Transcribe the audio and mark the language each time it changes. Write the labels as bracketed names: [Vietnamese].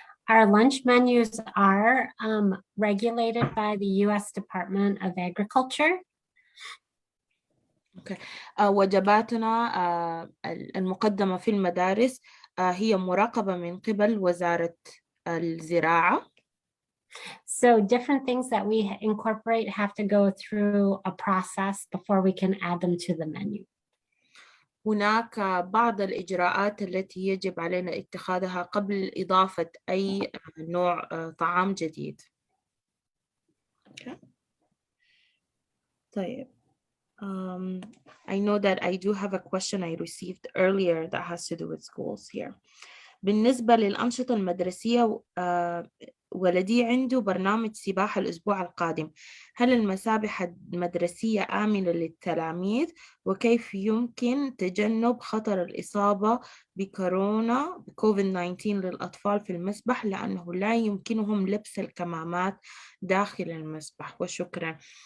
[English] Our lunch menus are regulated by the U.S. Department of Agriculture. Okay. [Arabic] وجباتنا المقدمة في المدارس هي مراقبة من قبل وزارة الزراعة. [English] So different things that we incorporate have to go through a process before we can add them to the menu. [Arabic] هناك بعض الإجراءات التي يجب علينا اتخاذها قبل إضافة أي نوع طعام جديد. [English] Okay. طيب. I know that I do have a question I received earlier that has to do with schools here. [Arabic] بالنسبة للأنشطة المدرسية ولدي عنده برنامج سباحة الأسبوع القادم. هل المسابح المدرسية آمنة للتلاميذ؟ وكيف يمكن تجنب خطر الإصابة بكورونا COVID-19 للأطفال في المسبح لأنه لا يمكنهم لبس الكمامات داخل المسبح؟ وشكرا.